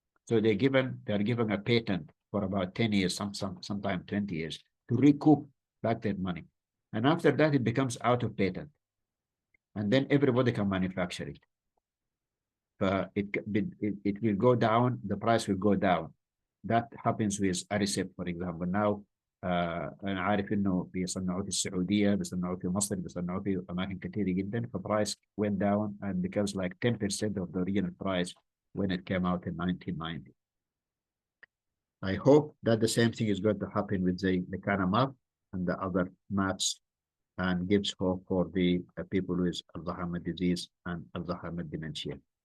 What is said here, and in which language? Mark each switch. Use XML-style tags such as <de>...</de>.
<en>So they're given a patent for about 10 years, sometimes 20 years, to recoup back that money. And after that, it becomes out of patent. And then everybody can manufacture it. But it will go down, the price will go down. That happens with Aricept, for example.</en> <ar>Now, أنا عارف إنه بيصنعوه في السعودية، بيصنعوه في مصر، بيصنعوه في أماكن كثيرة جدا.</ar> <en>The price went down and becomes like 10% of the original price when it came out in 1990. I hope that the same thing is going to happen with the lecanemab and the other maps, and gives hope for the people with Alzheimer disease and Alzheimer dementia.</en>